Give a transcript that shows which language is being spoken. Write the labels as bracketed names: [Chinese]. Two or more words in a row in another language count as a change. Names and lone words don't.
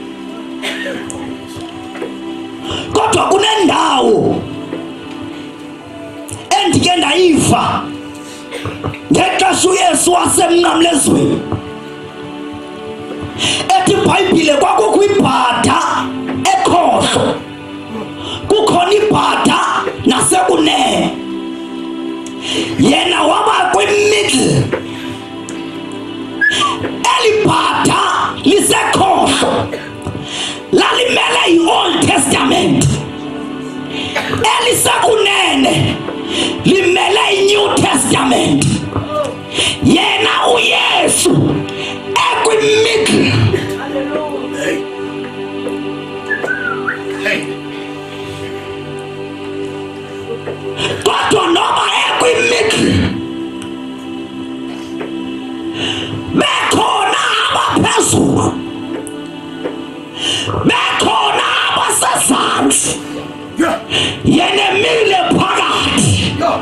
[Xhosa] Kodwa kunendawo endike ndayiva ngexesha uYesu wasemnqamlezweni, ethi iBhayibhile kwakukho ibhada ekhohlo, kukhona ibhada nasekunene, yena waba kwimiddle. Eli bhada lisekhohlo lalimele i- [English] Old Testament, [Xhosa] elisekunene limele i- [English] New Testament. [Xhosa] Yena uYesu ekwimiddle. Kodwa noma ekwimiddle, bekhona abaphezulu, bekhona abasezantsi, yena emile phakathi.